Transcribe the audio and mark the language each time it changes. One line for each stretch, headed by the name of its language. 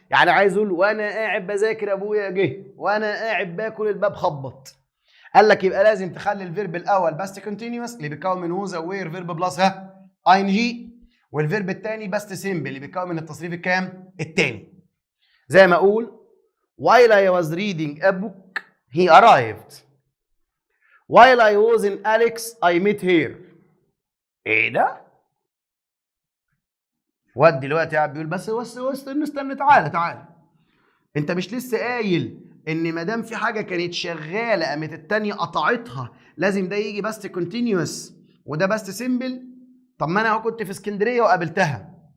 Arabic: يعني عايز اقول وانا قاعد بذاكر ابويا جه، وانا قاعد باكل الباب خبط. قال لك يبقى لازم تخلي الفيرب الاول باست كونتينيوس اللي بيتكون من ووز اوير فيرب بلس اي ان جي، والفيرب الثاني باست سيمبل اللي بيتكون من التصريف الكام؟ الثاني. زي ما اقول
English: while I was reading a book he arrived. while I was in Alex I met her.
Arabic: ايه ده؟ واد دلوقتي قاعد بيقول بس استنى تعالى. انت مش لسه قايل ان ما دام في حاجه كانت شغاله قامت الثانيه قطعتها لازم ده يجي باست كونتينيوس وده باست سيمبل؟ طب ما انا كنت في اسكندريه وقابلتها.